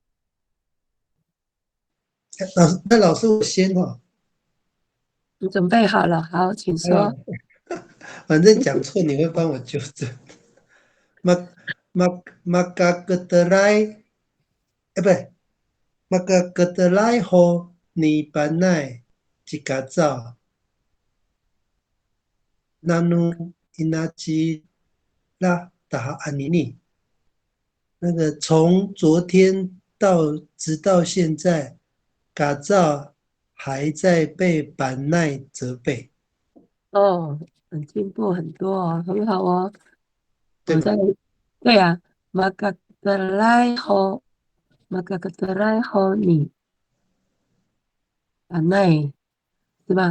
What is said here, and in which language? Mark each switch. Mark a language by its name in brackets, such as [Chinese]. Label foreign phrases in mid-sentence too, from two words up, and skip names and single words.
[Chinese] 老师我先哈，你准备好了？好，请说。反正讲错你会帮我纠正。Maka不对 ， [Amis] Maka ho ni panai jika zao nanu inaji la daha anini。 [Chinese] 那个从昨天直到现在，嘎造还在被板奈责备，哦，很进步很多哦，很好哦。对吧？对呀、马嘎德莱后，马嘎德莱后你把奈是吧？